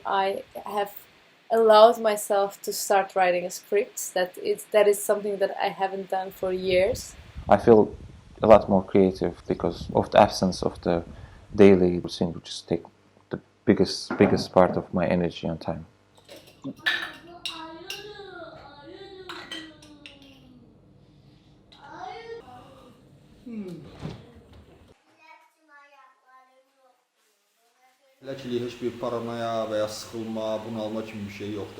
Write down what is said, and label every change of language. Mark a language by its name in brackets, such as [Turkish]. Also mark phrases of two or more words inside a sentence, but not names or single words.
[English] I have allowed myself to start writing a script. That is something that I haven't done for years. I feel a lot more creative because of the absence of the daily routine, which is take the biggest part of my energy and time. [Azerbaijani] Elə ki, heç bir paranoya və ya sıxılma, bunalma kimi bir şey yoxdur.